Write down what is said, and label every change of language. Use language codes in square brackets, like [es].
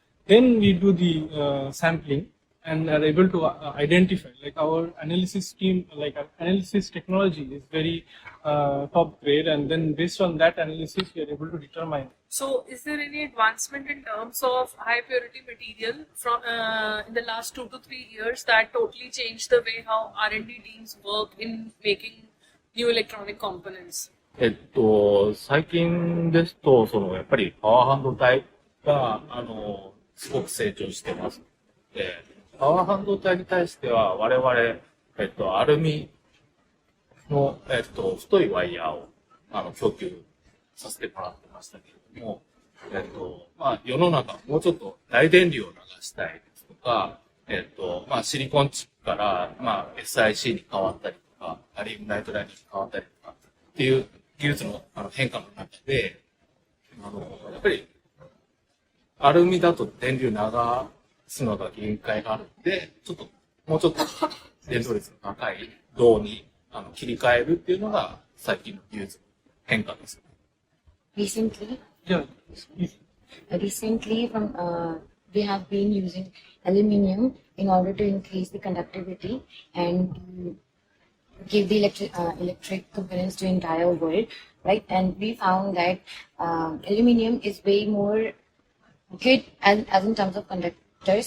[en] Then we do the sampling and are able to identify, like our analysis team, like our analysis technology is very top grade, and then based on that analysis we are able to determine. So is there any advancement in terms of high purity material from in the last 2 to 3 years that totally changed the way how R&D teams work in making new electronic components? [ja] 最近ですと、やっぱりパワー半導体が、すごく成長してます。で、パワー半導体に対しては、我々、アルミの、太いワイヤーを、供給させてもらってましたけれども、世の中、もうちょっと大電流を流したいですとか、シリコンチップから、SiC に変わったりとか、アリウムナイトライトに変わったりとか、っていう技術の変化の中で、やっぱり、アルミだと電流流すのが限界があるので、もうちょっと電動率の高い銅に切り替えるっていうのが最近の技術の変化です。 [en] Recently, Yeah. Recently, we have been using aluminium in order to increase the conductivity and give the electric components to entire world, right? And we found that aluminium is way more good as in terms of conductors.